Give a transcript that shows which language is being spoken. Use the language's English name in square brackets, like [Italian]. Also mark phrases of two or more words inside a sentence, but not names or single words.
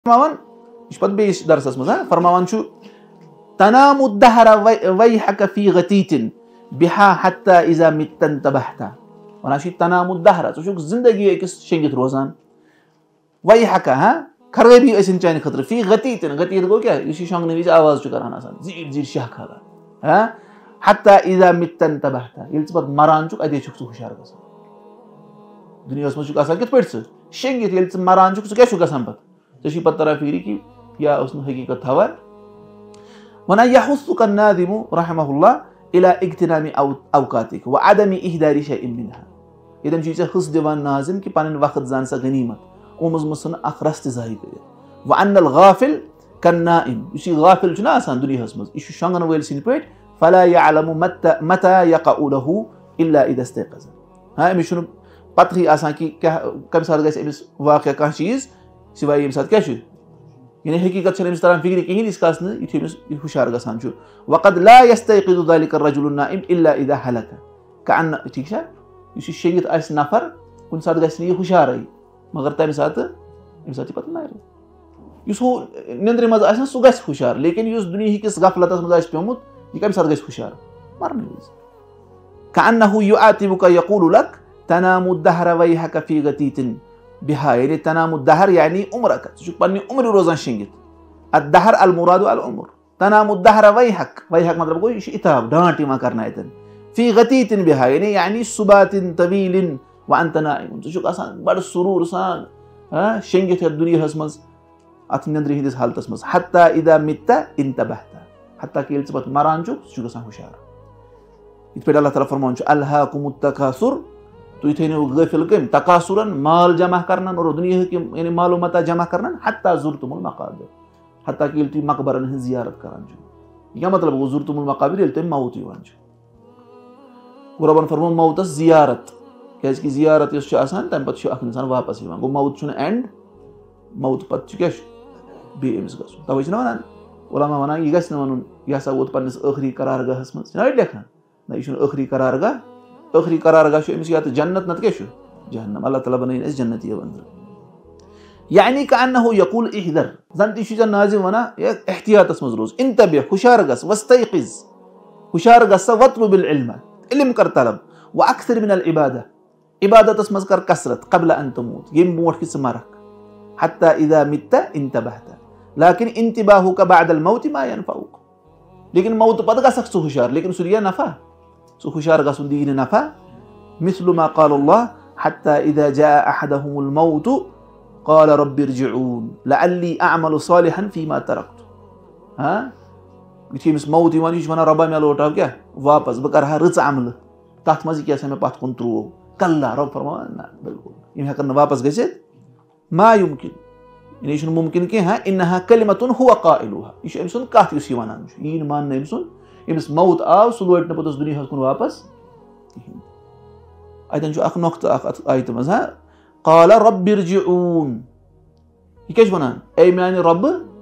[Kashmiri] فرماوان یہِ چھُ پتہٕ بیٚیِس درسس منٛز فرماوان چھُ [Arabic] تنام الدهر ويحك في غتيت بها حتى اذا مت انتبهت [Kashmiri] ونان چھُ [Arabic] تنام الدهر [Kashmiri] ژٕ چھُکھ زندگی أکِس شیٚنگِتھ روزان ويحك خرٲبی ٲسِن چانہِ خٲطرٕ [Arabic] فی غتیت غتیت [Kashmiri] گوٚو کیٛاہ یُس یہِ شۄنٛگنہٕ وِزِ آواز چھُ کران آسان زیٖٹھ زیٖٹھ شاہ کھالان [Arabic] حتى اذا مت انتبهت [Kashmiri] ییٚلہِ ژٕ پتہٕ مران چھُکھ اَتے چھُکھ ژٕ ہُشار گژھان دُنیاہس منٛز چھُکھ آسان کِتھ پٲٹھۍ ژٕ شیٚنگِتھ ییٚلہِ ژٕ مران چھُکھ ژٕ کیٛاہ چھُکھ گژھان پتہٕ ژےٚ چھُے پتہٕ تران فِکرِ کہِ یا اوس نہٕ حقیٖقت تھاوان وَنان [Arabic] يحثك الناظم رحمه الله الى اغتنام اوقاتك وعدم اهدار شيء منها [Kashmiri] ییٚتٮ۪ن چھُے ژےٚ حصہٕ دِوان ناظم کہِ پنٕنۍ وقت زان سا غنیٖمت یِمو منٛز ژھٕن اکھ رس تہِ ضایع کٔرِتھ [Arabic] وَأن الغافل كالنائم [Kashmiri] یُس یہِ غافل چھُنہ آسان دُنیاہس منٛز یہِ چھُ شۄنٛگن وٲلۍ سٕنٛدۍ پٲٹھۍ [Arabic] فلا يعلم متى يقع له الا اذا استيقظ [Kashmiri] أمِس چھُنہٕ پتہٕے آسان کہِ کیٛاہ کمہِ ساتہٕ گژھِ أمِس واقع کانٛہہ چیٖز سِوایے ییٚمہِ ساتہٕ کیٛاہ چھُ یعنی حقیٖقت چھنہٕ أمِس تران فِکرِ کِہینۍ یٖتِس کالس نہٕ یُتھُے أمِس ہُشار گژھان چھُ [Arabic] وقد لا يستيقظ ذلك الرجل النائم الا اذا هلك كأن [Kashmiri] ٹھیٖک چھا یُس یہِ شیٚنگِتھ آسہِ نفر کُنہِ ساتہٕ گژھِ نہٕ یہِ ہُشارٕے مگر تمہِ ساتہٕ ییٚمہِ ساتہٕ یہِ پتہٕ مرِ یُس ہُہ نِندرِ منٛز آسہِ نہ سُہ گژھِ ہُشار لیکِن یُس دُنیہِکِس غفلتس منٛز آسہِ پیومُت یہِ کمہِ ساتہٕ گژھِ ہُشار مرنہٕ وِزِ [Arabic] كأنه يعاتبك يقول لك تنام الدهر ويحك في غتيت بها [Kashmiri] یعنی [Arabic] تنام الدهر [Kashmiri] یعنی عمرك ژٕ چھُکھ پننہِ عمرِ روزان شیٚنگِتھ [Arabic] الدهر المراد العمر تنام الدهر ويحك [Kashmiri] مطلب گوٚو یہِ چھُ اِتاب ڈانٹ یِوان کرنہٕ اَتٮ۪ن [Arabic] في غتيت بها [Kashmiri] یعنی [Arabic] صبات طويل وانت نائم [Kashmiri] ژٕ چھُکھ آسان بڑٕ سروٗر سان شیٚنگِتھ یتھ دُنیاہس منٛز اتھ نِندرِ ہِنٛدِس حالتس منٛز [Arabic] حتى اذا مت انتبهت [Kashmiri] حتى کہِ ییٚلہِ ژٕ پتہٕ مران چھُکھ ژٕ چھُکھ گژھان ہُشار یِتھ پٲٹھۍ اللہ تعالیٰ فرماوان چھُ [Arabic] الہاکُم التکاثر [Kashmiri] تُہۍ تھٲینو غٲفِل کٔمۍ تقاصُرن مال جمع کرنن اور دُنیاہٕکۍ یِم یعنی معلوٗ متا جمع کرنن [Arabic] حتى زرتم المقابر [Kashmiri] حتى کہِ ییٚلہِ تُہۍ مقبرن ہٕنٛز زیارت کران چھِو یہِ کیٛاہ مطلب گوٚو [Arabic] زرتم المقابر [Kashmiri] ییٚلہِ تۄہہِ موت یِوان چھُ گوٚو رۄبن فرموو موتس زیارت کیٛازِ کہِ زیارت یۄس چھِ آسان تمہِ پتہٕ چھُ اکھ انسان واپس یِوان گوٚو موت چھُنہٕ اینڈ موت پتہٕ چھُ کیٛاہ چھُ بیٚیہِ أمِس گژھُن توے چھِنہ ونان عُلما ونان یہِ گژھِ نہٕ ونُن یہِ ہسا ووت پننِس ٲخری قرار گاہس منٛز چھِنہ أڑۍ لیکھان نہ یہِ چھُنہٕ ٲخری قرار گاہ ٲخری قرار گاہ چھُ أمِس یا تہٕ جنت نتہٕ کیٛاہ چھُ جہنم اللہ تعالیٰ بنٲیِن اَسہِ جنتی أنٛدرٕ یعنی [Arabic] كأنه يقول احذر [Kashmiri] زن تہِ چھُ ژےٚ ناظم ونان احتیاطس منٛز روز انتبه ہُشار گژھ واستيقظ ہُشار گژھ سا [Arabic] واطلب العلم [Kashmiri] علم کر طلب [Arabic] واكثر من العبادة [Kashmiri] عبادتس منٛز کر کثرت [Arabic] قبل ان تموت [Kashmiri] ییٚمہِ برونٛٹھ کہِ ژٕ مرکھ [Arabic] حتى اذا مت انتبهت لكن انتباهك بعد الموت ما ينفعك [Kashmiri] لیکن موتہٕ پتہٕ گژھکھ ژٕ ہُشار لیکن سُہ دِیا نفع ژٕ ہُشار گژھُن دِیی نہٕ نفع [Arabic] مثل ما قال الله حتى اذا جاء احدهم الموت قال رب ارجعون لعلي اعمل صالحا فيما تركت [Kashmiri] یُتھُے أمِس موت یِوان یہِ چھُ ونان رۄبا مےٚ لوٹاو کیٛاہ واپس بہٕ کرٕ ہا رٕژ عملہٕ تتھ منٛز یہِ کیٛاہ سا مےٚ پتھ کُن ترٛوو کلہ رۄب فرماوان نہ بِلکُل یِم ہٮ۪کن نہٕ واپس گٔژھِتھ [Arabic] ما يمكن [Kashmiri] یعنی یہِ چھُنہٕ مُمکِن کینٛہہ [Arabic] انها كلمة هو قائلها [Kashmiri] یہِ چھُ أمۍ سُنٛد کتھ یُس یہِ ونان چھُ یی نہٕ ماننہٕ أمۍ سُنٛد ییٚمِس موت آو سُہ لوٹہِ نہٕ پوٚتُس دُنیاہس کُن واپس کِہینۍ اتٮ۪ن چھُ اکھ نۄقطہٕ اکھ اتھ آیتہِ منٛز [Arabic] قال رب ارجعون [Kashmiri] یہِ کیٛاہ چھُ ونان اے میانہِ رۄبہٕ